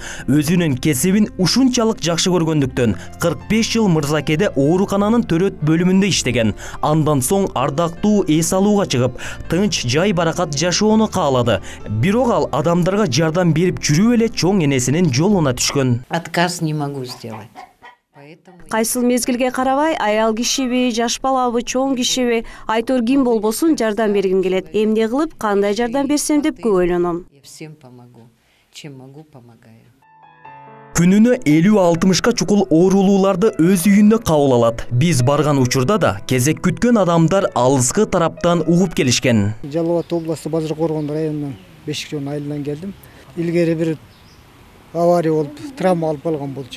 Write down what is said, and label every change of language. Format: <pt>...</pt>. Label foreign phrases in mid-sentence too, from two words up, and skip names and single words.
<ky>Өзүнүн кесибин ушунчалык жакшы көргөндүктөн 45 жыл Мырзакеде оорукананын төрөт бөлүмүндө иштеген. Андан соң ардактуу эс алууга чыгып, тынч жай баракат жашоону каалады. Бирок ал адамдарга жардам берип жүрүп эле чоң энесинин жолуна түшкөн.</ky> <ru>Отказ не могу сделать.</ru> <ky>Кайсыл мезгилге карабай, аял кишиби, жаш балабы, чоң кишиби, айтор ким болбосун жардам бергим келет. Эмне кылып, кандай жардам берсем деп көп ойлоном.</ky> <ru>Я всем помогу. Чем могу, помогаю.</ru> <ky>Күнүнө 50-60ка чукул оорулууларды өз үйүндө кабыл алат. Биз барган учурда да кезек күткөн адамдар алыскы тараптан угуп келишкен. Жалал Абад областы Базаркоргон районунан Бешикчон айылынан келдим. Илгери бир авария болуп, травма алып калган болчу.</ky>